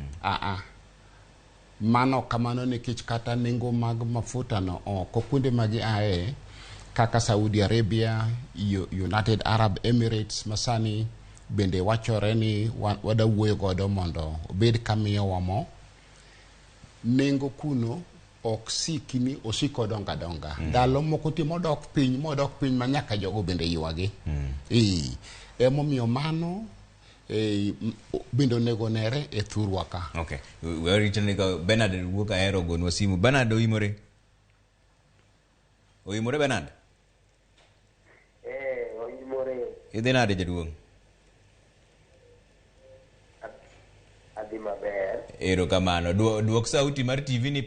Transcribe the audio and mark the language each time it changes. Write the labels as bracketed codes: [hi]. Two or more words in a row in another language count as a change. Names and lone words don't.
[luo] Mano kamano nikech kata nengo mag mafuta no oko kuonde magi ae kaka Saudi Arabia, United Arab Emirates masani bende wachore ni wada wuoyo godo mondo obed kamiyo wamo. Nengo kuno ok siki ni osiko donga. Ndalo moko timo dok piny ma nyaka jogo bende ywagi. Emomiyo mano bende onego nere e thurwa ka. [en] Okay. We are returning [luo] Bernard wuok ahero gonwa simu. Bernard oimore. Oimore Bernard? Oimore. Idhi nade jaduong'? Adhi maber. Erokamano. Duok sauti mar TV ni